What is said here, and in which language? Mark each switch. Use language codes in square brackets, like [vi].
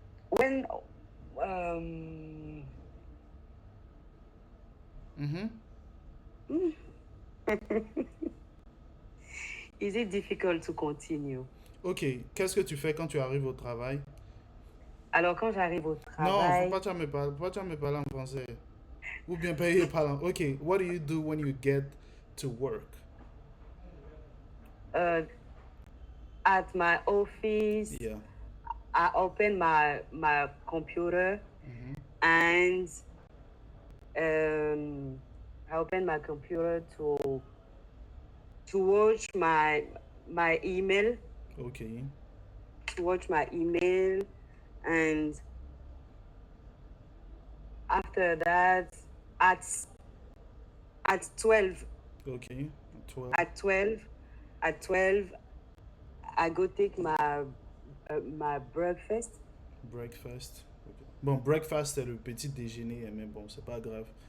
[en] When um is it difficult to continue? Ok. [fr] Qu'est-ce que tu fais quand tu arrives au travail? Alors quand j'arrive au Non, travail, faut pas tu me parler en français. Ou bien payer parler. Ok. [en] What do you do when you get to work? at my office, Yeah. I open my computer and I open my computer to watch my email, Okay. to watch my email, and after that at 12 Okay. 12. at 12 I go take my my breakfast. Breakfast. Okay. [fr] Bon, breakfast, c'est le petit déjeuner, mais bon, c'est pas grave.